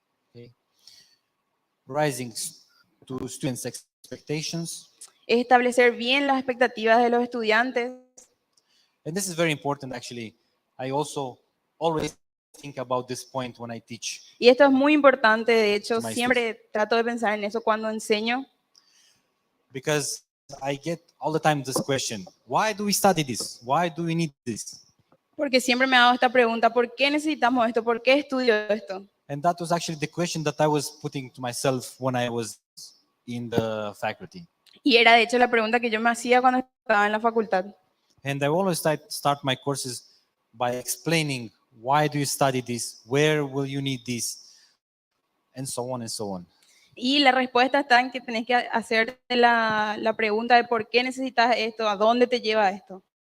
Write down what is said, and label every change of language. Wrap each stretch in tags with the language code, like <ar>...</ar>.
<en>okay. Rising to students' expectations.</en> <es>Establecer bien las expectativas de los estudiantes.</es> <en>And this is very important, actually. I also always think about this point when I teach.</en> <es>Y esto es muy importante, de hecho, Maestros. siempre trato de pensar en eso cuando enseño.</es> <en>Because I get all the time this question, why do we study this? Why do we need this?</en> <es>Porque siempre me hago esta pregunta, ¿por qué necesitamos esto? ¿Por qué estudio esto?</es> <en>And that was actually the question that I was putting to myself when I was in the faculty.</en> <es>Y era de hecho la pregunta que yo me hacía cuando estaba en la facultad.</es> <en>And I always start my courses by explaining why do you study this, where will you need this, and so on and so on.</en> <es>Y la respuesta está en que tenés que hacer la pregunta de por qué necesitas esto, a dónde te lleva esto.</es>